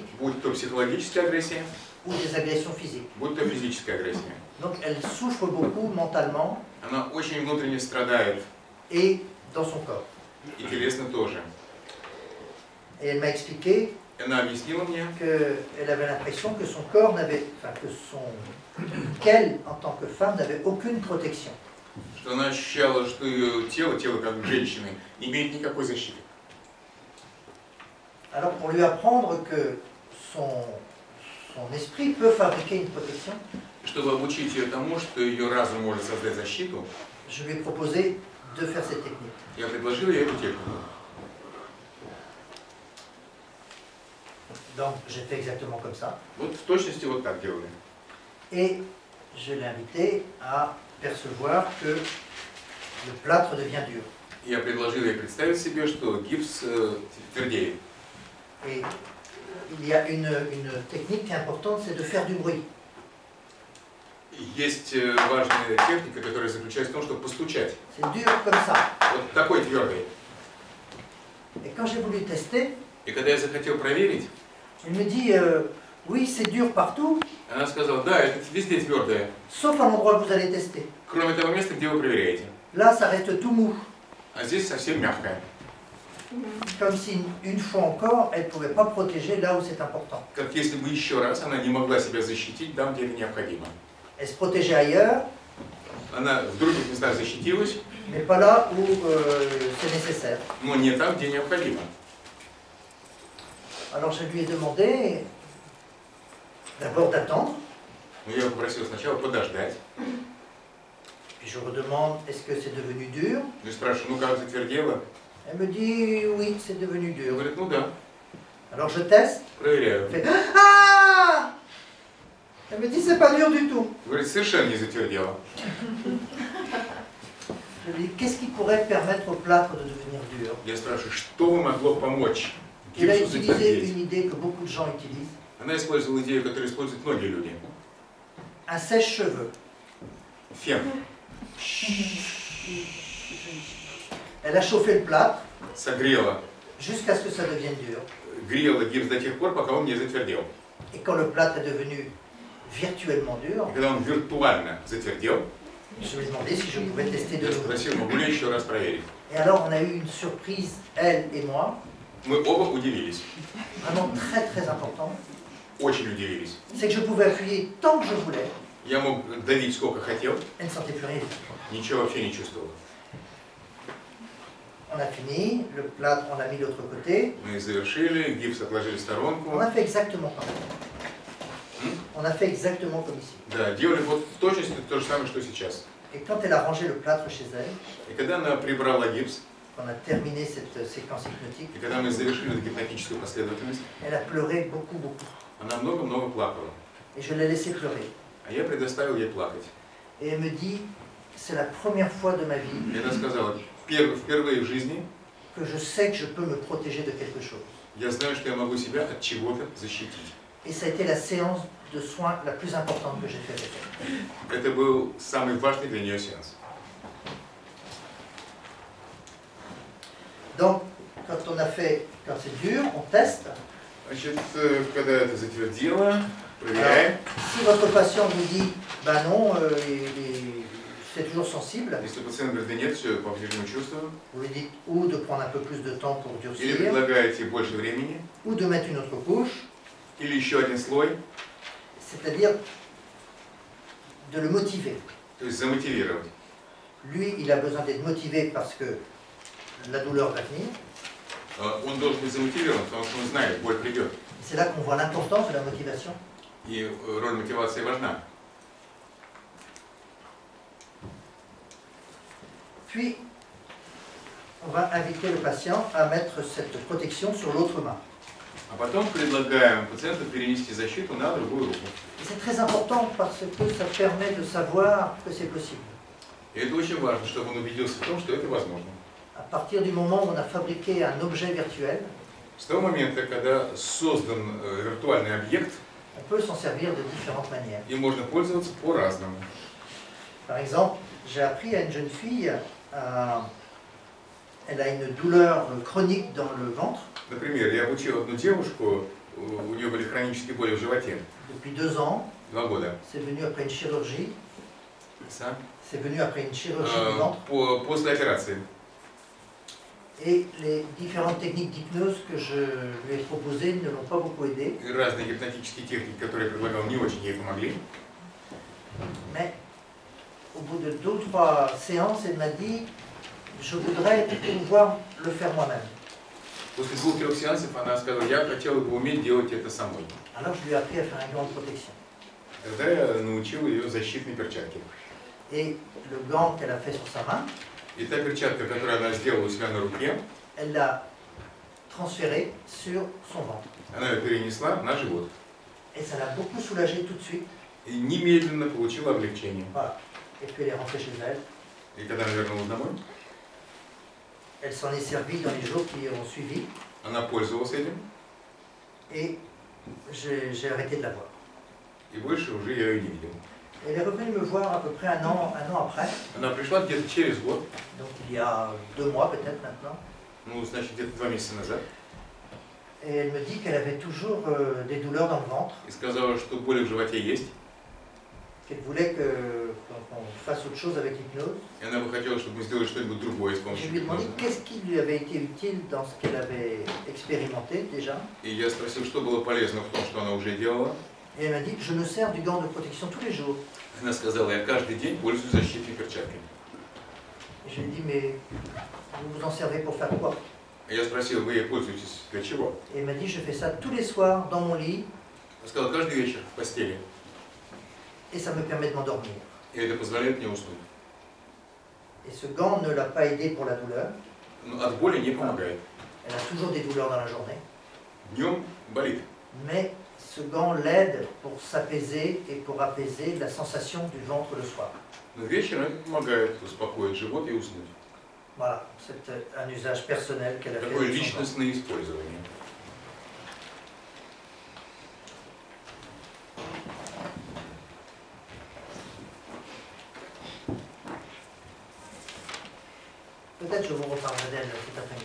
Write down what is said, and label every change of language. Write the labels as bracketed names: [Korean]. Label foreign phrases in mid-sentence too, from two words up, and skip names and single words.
[Russian] Будь то психологическая агрессия, [French] ou des agressions physiques. [Russian] будь то физическая агрессия. [French] Donc elle souffre beaucoup mentalement [Russian] Она очень внутренне страдает, [French] et dans son corps. [Russian] и телесно тоже. [French] Et elle m'a expliqué [Russian] Она объяснила мне, [French] qu'elle avait l'impression que son corps n'avait, enfin qu'elle, en tant que femme, n'avait aucune protection. [Russian] что она ощущала, что ее тело как женщины, не имеет никакой защиты. [French] Alors pour lui apprendre que son esprit peut fabriquer une protection, [Russian] Чтобы обучить ее тому, что ее разум может создать защиту, [French] je lui ai proposé de faire cette technique. [Russian] я предложил ей эту технику. [French] Donc j'ai fait exactement comme ça. [Russian] Вот в точности вот так делали. [French] Et je l'ai invité à percevoir que le plâtre devient dur. [Russian] Я предложил ей представить себе, что гипс твердеет. [French] Et il y a une technique qui est importante, c'est de faire du bruit. [Russian] Есть важная техника, которая заключается в том, чтобы постучать. [French] C'est dur comme ça. [Russian] Вот такой твердый. [French] Et quand j'ai voulu tester, [Russian] И когда я захотел проверить, [French] il me dit oui, c'est dur partout, [Russian] она сказала, да, это везде твердое, [French] sauf à l'endroit que vous allez tester. [Russian] кроме того места, где вы проверяете. [French] Là, ça reste tout mou. [Russian] А здесь совсем мягкое. [French] Comme si, une fois encore, elle ne pouvait pas protéger là où c'est important. [Russian] Как если бы еще раз она не могла себя защитить там, где это необходимо. [French] Elle se protégeait ailleurs, [Russian] Она в других местах защитилась, [French] mais pas là où c'est nécessaire. [Russian] но не там, где необходимо. [French] Alors je lui ai demandé d'abord d'attendre, [Russian] Но я попросил сначала подождать. [French] puis je redemande est-ce que c'est devenu dur. [Russian] Ну и спрашиваю, ну как, затвердело? [French] Elle me dit oui, c'est devenu [Russian] Он [French] dur. [Russian] говорит, ну да, [French] Alors je teste, [Russian] проверяю. [French] elle fait ah! Elle me dit c'est pas dur du tout. [Russian] Говорит, совершенно не затвердело. [French] Je lui dis qu'est-ce qui pourrait permettre au plâtre de devenir dur. [Russian] Я spрашиваю, что бы могло помочь [French] Il a [Russian] гипсу [French] utilisé [Russian] затвердеть? [French] une idée que beaucoup de gens utilisent, [Russian] Она использовала идею, которую используют многие люди. [French] un sèche-cheveux. [Russian] Фен. [French] Elle a chauffé le plâtre [Russian] Согрела, [French] jusqu'à ce que ça devienne dur. [Russian] грела гипс до тех пор, пока он не затвердел. [French] Et quand le plâtre est devenu virtuellement dur, [Russian] И когда он виртуально затвердел, [French] je lui ai demandé si je pouvais tester de [Russian] я [French] nouveau. [Russian] спросил, могу ли я еще раз проверить. [French] Et alors on a eu une surprise, elle et moi, [Russian] Мы оба удивились, [French] vraiment très très importante. [Russian] очень удивились. [French] C'est que je pouvais appuyer tant que je voulais, [Russian] Я мог давить сколько хотел, [French] elle ne sentait plus rien. [Russian] ничего вообще не чувствовал. [French] On a fini, le plâtre on l'a mis de l'autre côté, [Russian] Мы завершили, гипс отложили в сторонку. [French] on a fait exactement comme ça. On a fait exactement comme ici. [Russian] Да, делали вот в точности то же самое, что сейчас. [French] Et quand elle a rangé le plâtre chez elle, [Russian] И когда она прибрала гипс, [French] qu'on a terminé cette séquence hypnotique, [Russian] и когда мы завершили эту гипнотическую последовательность, [French] elle a pleuré beaucoup, beaucoup. [Russian] она много-много плакала. [French] Et je l'ai laissé pleurer. [Russian] А я предоставил ей плакать. [French] Et elle me dit, c'est la première fois de ma vie [Russian] И она сказала, впервые в жизни [French] que je sais que je peux me protéger de quelque chose. [Russian] я знаю, что я могу себя от чего-то защитить. [French] Et ça a été la séance de soins la plus importante que j'ai faite avec elle. [Russian] Это был самый важный для нее сеанс. [French] Donc, quand c'est dur, on teste. [Russian] Значит, когда это затвердило, проверяем. [French] Si votre patient vous dit, ben non, c'est toujours sensible, [Russian] Если пациент говорит, да нет, все по-прежнему чувствую, [French] vous lui dites ou de prendre un peu plus de temps pour [Russian] или [French] durcir, [Russian] предлагаете больше времени, [French] ou de mettre une autre couche, [Russian] или еще один слой, [French] c'est-à-dire de le motiver. [Russian] то есть замотивировать. [French] Lui, il a besoin d'être motivé parce que la douleur va venir. [Russian] Он должен быть замотивирован, потому что он знает, боль придет. [French] C'est là qu'on voit l'importance de la motivation. [Russian] И роль мотивации важна. [French] Puis, on va inviter le patient à mettre cette protection sur l'autre main. [Russian] А потом предлагаем пациенту перенести защиту на другую руку. [French] Et c'est très important parce que ça permet de savoir que c'est possible. [Russian] И это очень важно, чтобы он убедился в том, что это возможно. [French] À partir du moment où on a fabriqué un objet virtuel, [Russian] С того момента, когда создан виртуальный объект, [French] on peut s'en servir de différentes manières. [Russian] им можно пользоваться по-разному. [French] Par exemple, j'ai appris à une jeune fille, elle a une douleur chronique dans le ventre [Russian] Например, я обучил одну девушку, у нее были хронические боли в животе, [French] depuis 2 ans. [Russian] 2 года. [French] C'est venu après une chirurgie. Ça? C'est venu après une chirurgie du ventre. [Russian] После операции. [French] Et les différentes techniques d'hypnose que je lui ai proposées ne l'ont pas beaucoup aidé. [Russian] Разные гипнотические техники, которые я предлагал, не очень ей помогли. [French] Mais au bout de 2 ou 3 séances, elle m'a dit « Je voudrais pouvoir le faire moi-même ». [Russian] После 2-3 сеансов она сказала, я хотела бы уметь делать это самой. [French] Alors je lui ai appris à faire un gant de protection. [Russian] Тогда я научил ее защитной перчатке. [French] Et le gant qu'elle a fait sur sa main, [Russian] И та перчатка, которую она сделала у себя на руке, [French] elle l'a transférée sur son ventre. [Russian] она ее перенесла на живот. [French] Et ça l'a beaucoup soulagée tout de suite. [Russian] И немедленно получила облегчение. [French] Voilà. Et puis elle est rentrée chez elle. [Russian] И когда она вернулась домой, [French] Elle s'en est servie dans les jours qui ont suivi. [Russian] она пользовалась этим, [French] Et j'ai arrêté de la voir. [Russian] и больше уже я ее не видел. [French] Elle est revenue me voir à peu près un an après. [Russian] Она пришла где-то через год, [French] Donc il y a 2 mois peut-être maintenant. [Russian] ну, значит, где-то 2 месяца назад, [French] Et elle me dit qu'elle avait toujours des douleurs dans le ventre. [Russian] и сказала, что боли в животе есть, [French] Qu'elle voulait qu'on fasse autre chose avec l'hypnose. [Russian] и она бы хотела, чтобы мы сделали что-нибудь другое с [French] Je [Russian] помощью [French] lui ai demandé [Russian] гипноза. [French] qu'est-ce qui lui avait été utile dans ce qu'elle avait expérimenté déjà. [Russian] И я спросил, что было полезно в том, что она уже делала. [French] Et elle m'a dit, je me sers du gant de protection tous les jours. [Russian] Она сказала, я каждый день пользуюсь защитной перчаткой. [French] Et je lui ai dit, mais vous vous en servez pour faire quoi? [Russian] Я спросил, вы ей пользуетесь для чего? [French] Et elle m'a dit, je fais ça tous les soirs dans mon lit [Russian] Она сказала, каждый вечер в постели. [French] et ça me permet de m'endormir. [Russian] И это позволяет мне уснуть. [French] Et ce gant ne l'a pas aidé pour la douleur. [Russian] Но от боли не помогает. [French] Elle a toujours des douleurs dans la journée. [Russian] Днем болит. [French] Mais ce gant l'aide pour s'apaiser et pour apaiser la sensation du ventre le soir. [Russian] Но вечером это помогает успокоить живот и уснуть. [French] Voilà, c'est un usage personnel qu'elle a fait. [Russian] Такое [French] de son gant. [Russian] личностное использование. [French] Peut-être je vous reparlerai d'elle cet après-midi.